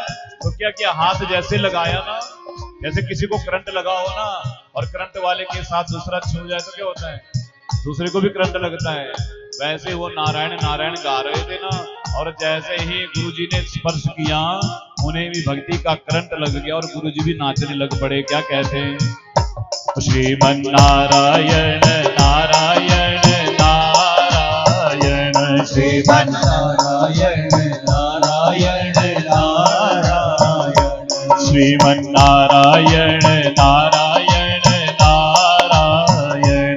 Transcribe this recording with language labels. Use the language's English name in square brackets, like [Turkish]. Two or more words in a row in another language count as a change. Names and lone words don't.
[Hindi] तो क्या किया, हाथ जैसे लगाया ना, जैसे किसी को करंट लगा हो ना, और करंट वाले के साथ दूसरा छू जाए तो क्या होता है, दूसरे को भी करंट लगता है। वैसे वो नारायण नारायण गा रहे थे ना, और जैसे ही गुरुजी ने स्पर्श किया उन्हें भी भक्ति का करंट लग गया और गुरुजी भी नाचने लग पड़े। क्या कहते हैं, श्रीमन नारायण नारायण नारायण श्रीमन नारायण नारायण नारायण श्रीमन नारायण नारायण नारायण